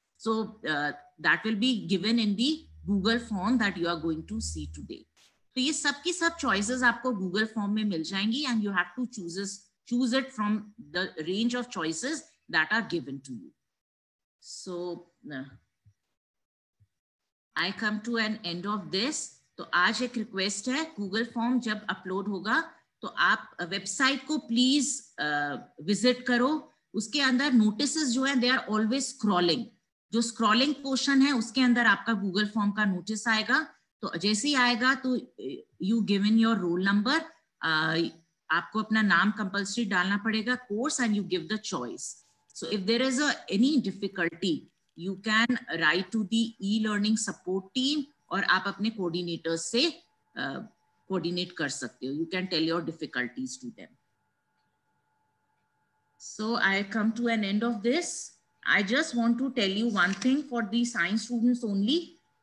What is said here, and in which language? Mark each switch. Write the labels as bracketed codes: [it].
[en] So that will be given in the Google form that you are going to see today. So [hi] ये सब की सब choices आपको Google form में मिल जाएंगी [en] and you have to choose it from the range of choices that are given to you. So I come to an end of this. [hi] तो आज एक रिक्वेस्ट है, गूगल फॉर्म जब अपलोड होगा तो आप वेबसाइट को प्लीज विजिट करो. उसके अंदर नोटिसेस जो है [en] They are always scrolling. [hi] जो स्क्रॉलिंग पोर्शन है उसके अंदर आपका गूगल फॉर्म का नोटिस आएगा. तो जैसे ही आएगा तो [en] you given your roll number, [hi] आपको अपना नाम कंपल्सरी डालना पड़ेगा, [en] Course and you give the choice. So if there is any difficulty you can write to the e-learning support team [hi] और आप अपने coordinators से coordinate कर सकते हो. [en] You can tell your difficulties to them. So I come to an end of this. I just want to tell you one thing for the science students only.